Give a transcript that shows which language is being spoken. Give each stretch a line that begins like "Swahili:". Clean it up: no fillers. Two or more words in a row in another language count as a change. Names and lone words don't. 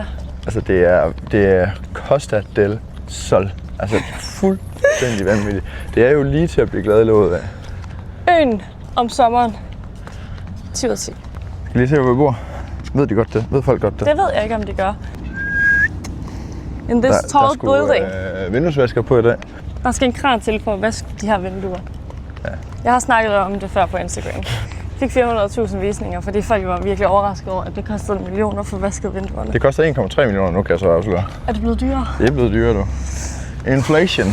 Danish: Altså, det er Costa del Sol. Altså, fuldstændig vanvittigt. Det er jo lige til at blive glad i låget af. Øen om sommeren. 10 ud af 10. Skal vi lige se, hvor vi bor? Ved de godt det? Ved folk godt det? Det ved jeg ikke, om de gør.
English: In this tall building.
Danish: Vinduesvasker på i dag. Der skal en kran til for at vaske de her vinduer. Ja. Jeg har snakket om det før på Instagram. Jeg fik 400.000 visninger, fordi folk var virkelig overrasket over, at det kostede 1 million at få vasket vinduerne. Det koster 1,3 millioner nu, kan jeg så afsløre. Er det blevet dyrere? Det er blevet dyrere, du. Inflation.